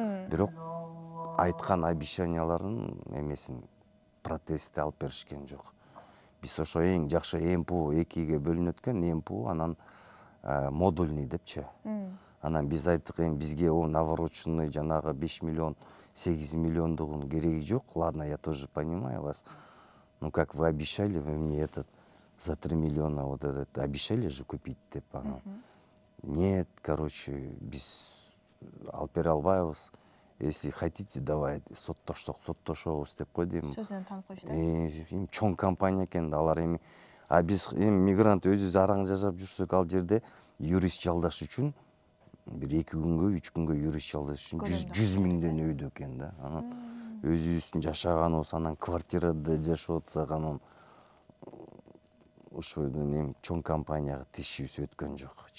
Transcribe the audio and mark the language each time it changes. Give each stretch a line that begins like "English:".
Kyrgyz: Бирок айткан обещанияларын эмесин, протезди алып беришкен жок. Биз ошо эң жакшы МПУ 2ге бөлүнөт экен, МПУ анан модульный депчи. Анан биз айттык, бизге навороченный жанагы 5 миллион, 8 миллиондугун кереги жок.
Russian: Ладно, я тоже понимаю вас. Ну как вы обещали, вы мне за 3 миллиона вот этот обещали же купить
Kyrgyz: деп.
Russian: Нет, короче,
Kyrgyz: биз алып бере албайбыз.
Russian: Если хотите, давайте
Kyrgyz: соттошобуз деп койду. Сөзүнөн таанып коюшту. Чоң компания экен да, алар биз мигрант өзүбүз араң жашап жүрсөк, ал жерде юрист жалдаш үчүн бир 2 күнгө, 3 күнгө юрист жалдаш үчүн 100 000ден өйдө экен да. Анан өзүбүздүн жашаганыбыз, анан квартирада жашап атсак, анан ошойдон чоң компанияга тишибиз өткөн жок.